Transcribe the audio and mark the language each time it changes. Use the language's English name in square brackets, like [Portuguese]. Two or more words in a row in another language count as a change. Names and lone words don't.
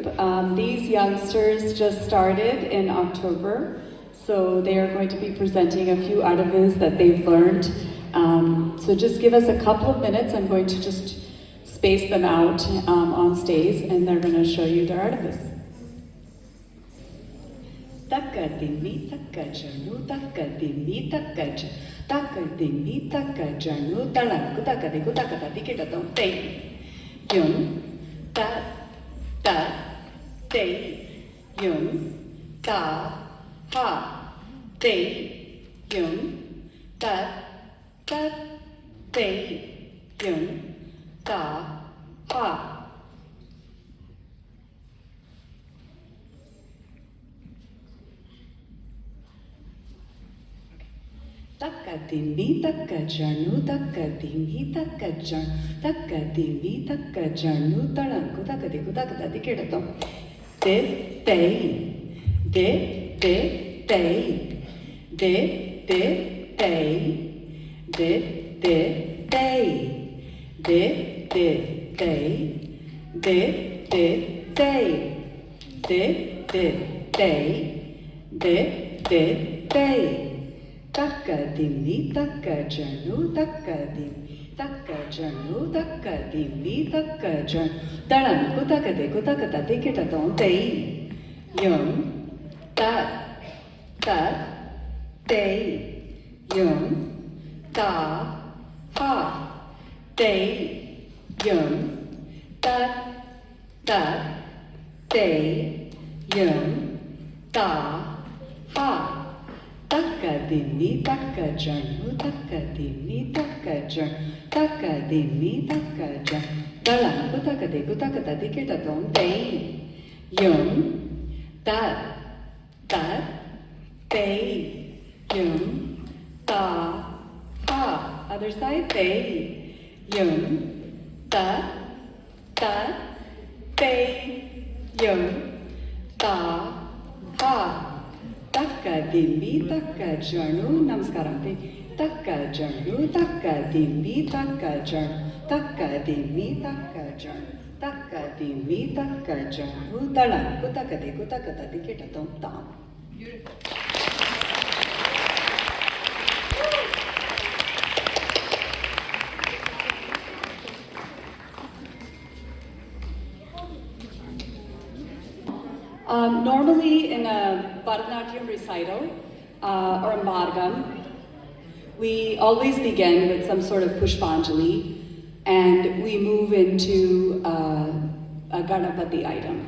[English] These youngsters just started in October, so they are going to be presenting a few artifices that they've learned. So just give us a couple of minutes. I'm going to just space them out on stage, and they're going to show you their artifice. Taka dimi taka janu taka dimi taka j taka dimi taka janu talan kutaka de kutaka ta dikita don te yun ta te yun ta ha te yun ta te yun ta ha. Taka dimi taka janu taka dimi taka jan taka dimi taka janu talan kutaka de kutaka ta dikita don de te de te de te de te de te de te te de te te de te te Taka dimi taka janu taka dimi taka janu taka dimi taka jan talan kutaka ta dikita don te yun ta te yun ta ha te yun ta te yun ta ha. Taka dimi taka janu taka dimi taka jan taka dimi taka jan talan kutaka ta dikita don te yun ta te yun ta ha. Other side te yun ta te yun ta ha. Taka dimi taka janu namaskaram taka janu taka dimi taka jan taka dimi taka jan taka dimi taka janu talan kutaka ta dikita don tam. Normally in a Bharatanatyam recital or a Margam, we always begin with some sort of Pushpanjali and we move into a Ganapati item.